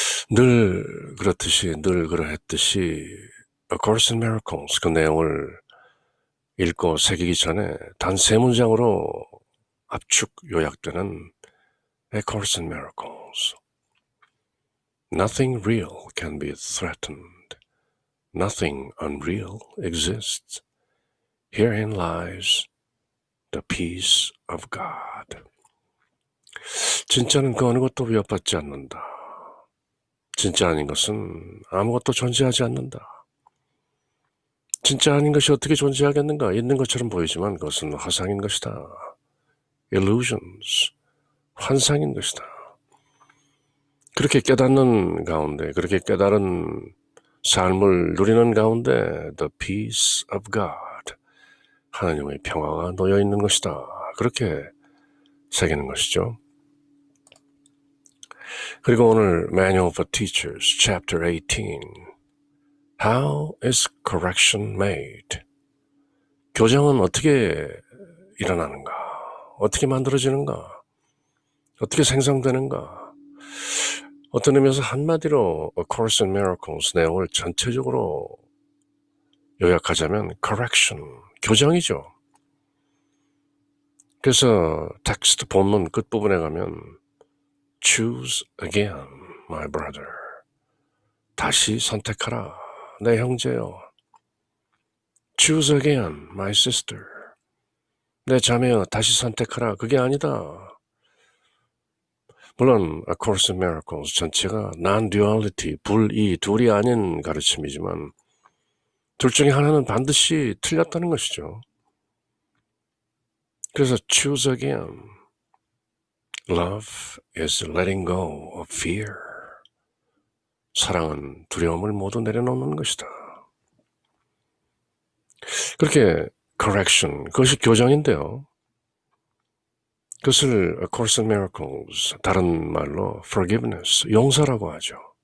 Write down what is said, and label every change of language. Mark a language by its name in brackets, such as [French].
[Korean] 늘 그러했듯이 A Course in Miracles 그 내용을 읽고 새기기 전에 단 3문장으로 압축 요약되는 A Course in Miracles. [English] Nothing real can be threatened. Nothing unreal exists. Herein lies the peace of God. [Korean] 진짜는 그 어느 것도 위협받지 않는다. 진짜 아닌 것은 아무것도 존재하지 않는다. 진짜 아닌 것이 어떻게 존재하겠는가? 있는 것처럼 보이지만 그것은 화상인 것이다. Illusions, 환상인 것이다. 그렇게 깨닫는 가운데, 그렇게 깨달은 삶을 누리는 가운데 [English] The peace of God, [Korean] 하나님의 평화가 놓여 있는 것이다. 그렇게 새기는 것이죠. 그리고 오늘 [English] Manual for Teachers, Chapter 18. How is correction made? [Korean] 교정은 어떻게 일어나는가? 어떻게 만들어지는가? 어떻게 생성되는가? 어떤 의미에서 한마디로 A Course in Miracles 내용을 전체적으로 요약하자면 correction, 교정이죠. 그래서 텍스트 본문 끝부분에 가면 [English] Choose again, my brother. [Korean] 다시 선택하라, 내 형제여. [English] Choose again, my sister. [Korean] 내 자매여, 다시 선택하라. 그게 아니다. 물론 A Course in Miracles 전체가 non-duality, 불이, 둘이 아닌 가르침이지만 둘 중에 하나는 반드시 틀렸다는 것이죠. [English] 그래서 choose again. Love is letting go of fear. [Korean] 사랑은 두려움을 모두 내려놓는 것이다. 그렇게 correction, 그것이 교정인데요. 그것을 A Course in Miracles, 다른 말로 forgiveness, 용서라고 하죠.